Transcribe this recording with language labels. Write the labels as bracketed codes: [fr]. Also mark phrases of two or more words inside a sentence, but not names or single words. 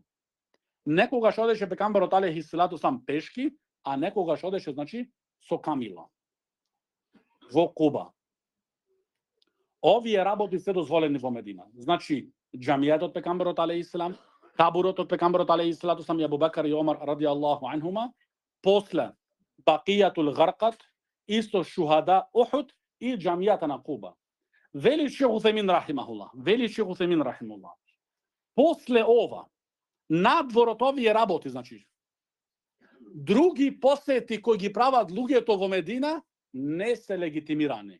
[mk] Некогаш одеше пекамберот [ar] عليه الصلاة والسلام [mk] пешки, а некогаш одеше, значи, со камила. Во Куба. Овие работи се дозволени во Медина. Значи, џамијата од пекамберот [ar] عليه السلام, [mk] кабурот од пекамберот [ar] عليه الصلاة والسلام [mk] и Абу Бекар и Омар [ar] رضي الله عنهما, [mk] после Бақијатул Гарқат, исто [ar] شهداء أحد [mk] и џамијата на Куба. Вели Шех Утемин рахимахуллах. После ова, надвор од овие работи, значи, други посети кои ги прават луѓето во Медина не се легитимирани.